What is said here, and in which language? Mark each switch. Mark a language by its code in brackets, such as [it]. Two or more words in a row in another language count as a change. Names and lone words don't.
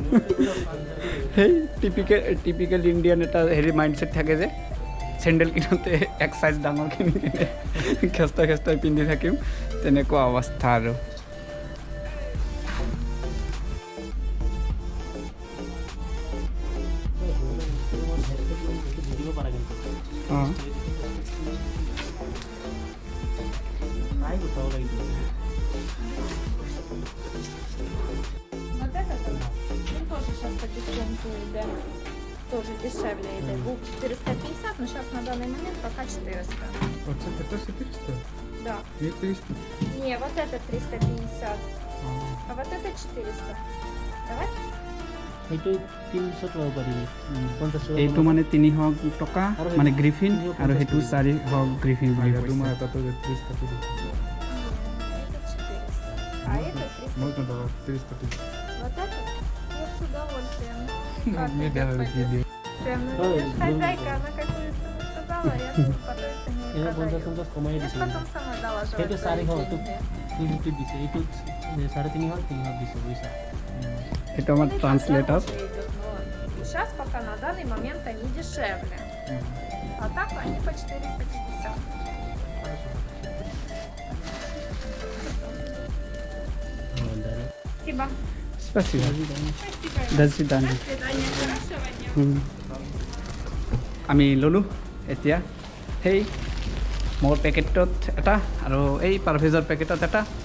[as] সেই [en] typical Indian [as] এটা হেৰি মাইণ্ডছেট থাকে যে চেণ্ডেল কিনোতে এক চাইজ ডাঙৰ কিনি কিনে খেষ্টাই পিন্ধি থাকিম তেনেকুৱা অৱস্থা আৰু অঁ [ru] Вот этот он тоже сейчас по дисконту идет. Тоже дешевле идет. Был 450, но сейчас на данный момент пока 400. [uk] оце також 400 [ru] Да. [uk] є 300 [ru] Не, вот это 350, а вот это 400. Давай? [as] সেইটো 300 ল'ব পাৰিবি 50 এইটো মানে 300 টকা মানে গ্ৰিফিন আৰু সেইটো 400 গ্ৰিফিন বুলি কৈছে [ru] думаю это тоже 300 Это 400. А это 300. [uk] можна давати 300 тисяч [ru] Вот это? Я с удовольствием. Как мне ты даже так такие пойдешь? Прям, ну, Ой, видишь, хозяйка, она какую цену сказала, я тут потом цене [as] এনে [ru] продаю. [as] 50 কমাই [ru] Я ж [as] দিছে [ru] потом сама доложу. [as] সেইটো 400 টো 350 দিছে এইটো 350 300 দিছে বুজিছা সেইটো আমাৰ ট্ৰান্সলেটৰ [ru] Сейчас пока на данный момент они дешевле. А так они по 450. Спасибо. Спасибо. Спасибо. До свидания. До свидания. Хорошего дня. [as] আমি ল'লোঁ এতিয়া সেই মোৰ পেকেটত এটা আৰু এই পাৰভেজৰ পেকেটত এটা